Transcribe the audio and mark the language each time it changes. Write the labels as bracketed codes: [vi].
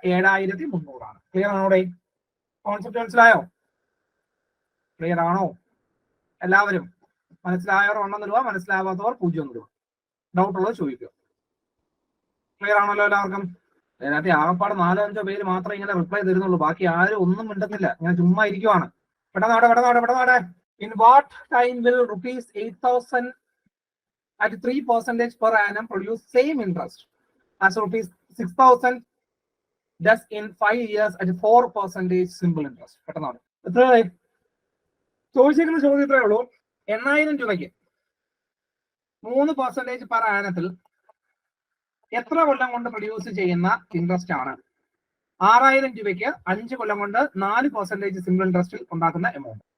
[ml] 7,300 ആണ്. ക്ലിയർ ആണോ? കോൺസെപ്റ്റ് മനസ്സിലായോ? ക്ലിയർ ആണോ? എല്ലാവരും മനസ്സിലായവർ 1 രൂപ, മനസ്സിലാവാത്തവർ 0 രൂപ. ഡൗട്ട് ഉള്ളത് ചോദിക്കുക. ക്ലിയർ ആണല്ലോ എല്ലാവർക്കും? അതിനകത്ത് ആകപ്പാട് 4-5 പേര് മാത്രമേ ഇങ്ങനെ റിപ്ലൈ തരുന്നുള്ളൂ. ബാക്കി ആരും ഒന്നും മിണ്ടുന്നില്ല. ഞാൻ ചുമ്മാ ഇരിക്കുവാണ്. പെട്ടെന്നാടെ. [en] In what time will ₹8,000 at 3% per annum produce same interest as ₹6,000 does in 5 years at 4% simple interest? [ml] പെട്ടെന്നാണ്. എത്ര ചോദിച്ചിരിക്കുന്ന ചോദ്യം ഇത്രയേ ഉള്ളൂ. 8,000 രൂപയ്ക്ക് 3% പെർ ആനത്തിൽ എത്ര കൊല്ലം കൊണ്ട് പ്രൊഡ്യൂസ് ചെയ്യുന്ന ഇൻട്രസ്റ്റ് ആണ്? 6,000 രൂപയ്ക്ക് 5 കൊല്ലം കൊണ്ട് 4% സിമ്പിൾ ഇൻട്രസ്റ്റിൽ ഉണ്ടാക്കുന്ന എമൗണ്ട്.